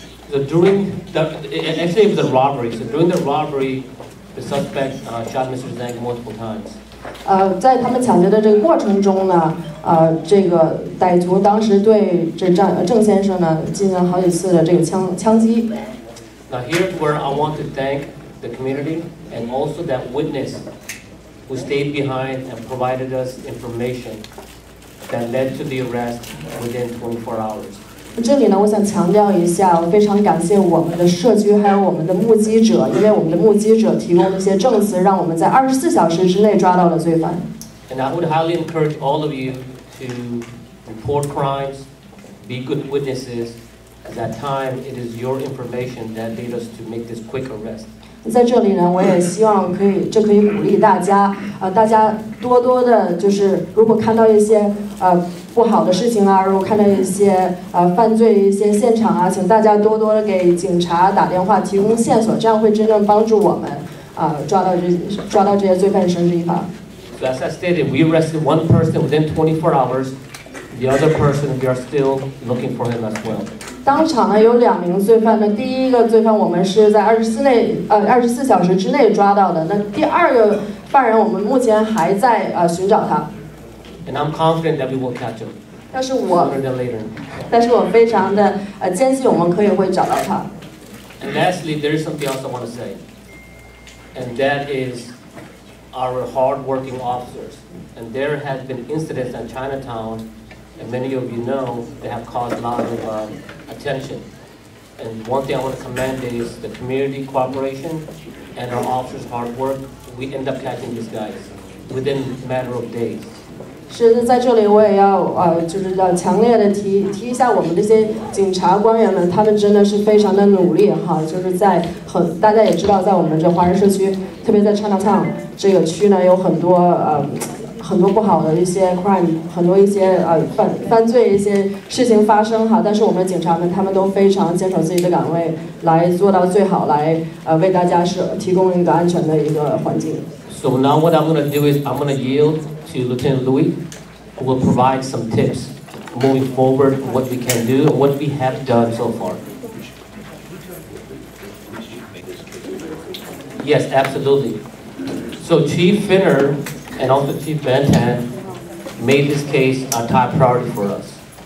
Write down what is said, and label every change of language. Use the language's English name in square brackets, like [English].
[English] So actually it was a robbery. So during the robbery, the suspect shot Mr. Zhang multiple times. [Chinese] 在他们抢劫的这个过程中呢，这个歹徒当时对郑先生呢进行好几次的这个枪击。 [English] Now here's where I want to thank the community and also that witness who stayed behind and provided us information that led to the arrest within 24 hours. [Chinese] 这里呢，我想强调一下，我非常感谢我们的社区还有我们的目击者，因为我们的目击者提供了一些证词，让我们在24小时之内抓到了罪犯。 [English] And I would highly encourage all of you to report crimes, be good witnesses. At that time, it is your information that led us to make this quick arrest. [Chinese] 在这里呢，我也希望可以鼓励大家，大家多多的，就是如果看到一些不好的事情啊，如果看到一些犯罪一些现场啊，请大家多多的给警察打电话，提供线索，这样会真正帮助我们抓到这些罪犯，绳之以法。 [English] So as I stated, we arrested one person within 24 hours. The other person, we are still looking for him as well. [Chinese] 当场呢有2名罪犯，那第一个罪犯我们是在24小时之内抓到的，那第2个犯人我们目前还在寻找他。 [English] And I'm confident that we will catch him. [Chinese] 但是 [English] Sooner than later. [Chinese] 我非常的坚信我们会找到他。 [English] And lastly, there is something else I want to say, and that is our hard-working officers. And there has been incidents in Chinatown, and many of you know they have caused a lot of attention. And one thing I want to commend is the community cooperation and our officers' hard work. We end up catching these guys within a matter of days. [Chinese] 是在这里我也要就是要强烈的提一下我们这些警察官员们，他们真的是非常的努力哈，就是在大家也知道，在我们这华人社区，特别在 Chinatown 这个区呢，有很多不好的一些 [English] crime， [Chinese] 很多一些犯罪一些事情发生哈，但是我们警察们他们都非常坚守自己的岗位，来做到最好，来为大家提供一个安全的一个环境。 [English] So now what I'm going to do is I'm going to yield to Lieutenant Louis, who will provide some tips moving forward, what we can do and what we have done so far. Yes, absolutely. So Chief Finner and also Chief Bantan made this case a top priority for us.